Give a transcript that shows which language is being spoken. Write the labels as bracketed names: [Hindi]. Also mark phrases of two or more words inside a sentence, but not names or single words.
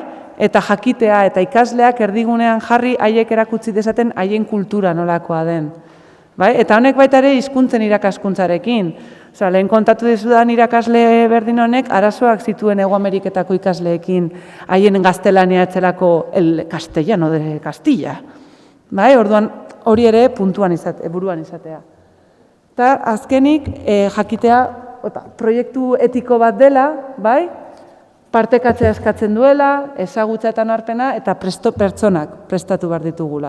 [Basque] Eta jakitea eta ikasleak erdigunean jarri haiek erakutsi dezaten haien kultura nolakoa den. Bai? Eta honek baita ere hizkuntzen irakaskuntzarekin. Osea, lehen kontatu dizudan irakasle berdin honek arazoak zituen Hego Ameriketako ikasleekin haien gaztelania etzelako [Spanish] el castellano de Castilla. [Basque] Bai? Orduan hori ere buruan izatea. Eta azkenik jakitea proiektu etiko bat dela, bai? Partekatzea eskatzen duela, ezagutza eta onarpena eta pertsonak prestatu behar ditugula.